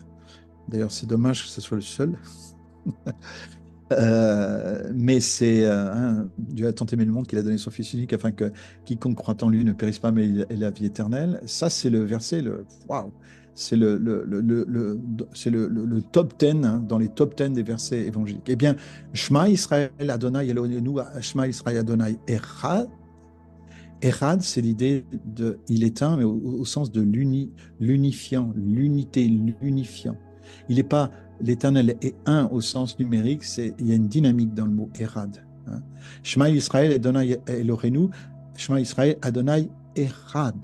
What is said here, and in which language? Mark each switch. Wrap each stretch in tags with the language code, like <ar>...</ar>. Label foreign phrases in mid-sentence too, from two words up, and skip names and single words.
<fr>D'ailleurs, c'est dommage que ce soit le seul. Mais c'est hein, Dieu a tant aimé le monde qu'il a donné son Fils unique afin que quiconque croit en lui ne périsse pas mais ait la vie éternelle. Ça, c'est le verset, waouh, c'est c'est le top 10, hein, dans les top 10 des versets évangéliques. Eh bien,</fr> <he>שמע ישראל אדני אלהינו, שמע ישראל אדני אחד.</he> <fr>Echad, c'est l'idée de, il est un, mais au sens de l'unifiant, l'unité, l'unifiant. Il n'est pas, l'éternel est un au sens numérique, il y a une dynamique dans le mot Echad, hein.</fr> <he>שמע ישראל אדני אלהינו, שמע ישראל אדני אחד.</he>